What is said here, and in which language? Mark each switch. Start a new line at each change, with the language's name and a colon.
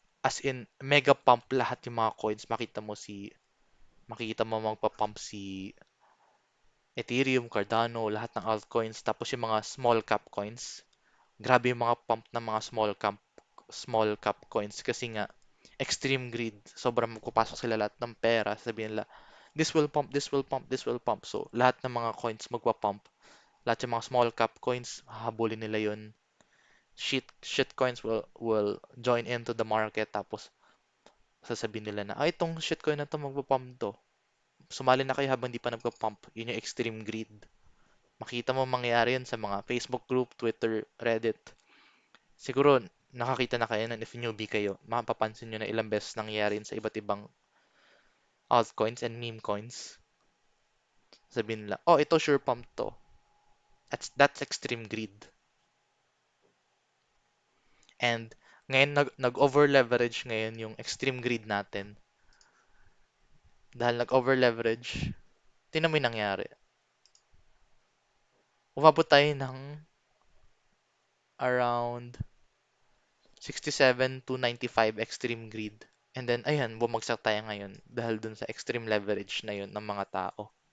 Filipino: As in, mega pump lahat yung mga coins. Makikita mo magpa-pump si Ethereum, Cardano, lahat ng altcoins. Tapos yung mga small cap coins. Grabe yung mga pump ng mga small cap coins kasi nga extreme greed. Sobrang magpapasok sila lahat ng pera. Sabihin nila,
English: this will pump, this will pump, this will pump.
Filipino: So, lahat ng mga coins magpa-pump. Lahat yung mga small cap coins, hahabulin nila yun.
English: Shit coins will join into the market
Filipino: tapos sasabihin nila na, ay, itong shitcoin na to magpa-pump to. Sumali na kayo habang di pa nagpa-pump. Yun yung extreme greed. Makita mo mangyayari yun sa mga Facebook group, Twitter, Reddit. Siguro, nakakita na kayo nun if newbie kayo. Mapapansin nyo na ilang beses nangyayari yun sa iba't ibang altcoins and meme coins. Sabihin nila, oh, ito sure pump to.
English: That's extreme greed.
Filipino: And ngayon, nag-over leverage ngayon yung extreme greed natin. Dahil nag-over leverage, tingnan mo yung nangyari. Umabot tayo ng around 67 to 95 extreme greed. And then, ayan, bumagsak tayo ngayon dahil dun sa extreme leverage na yun ng mga tao.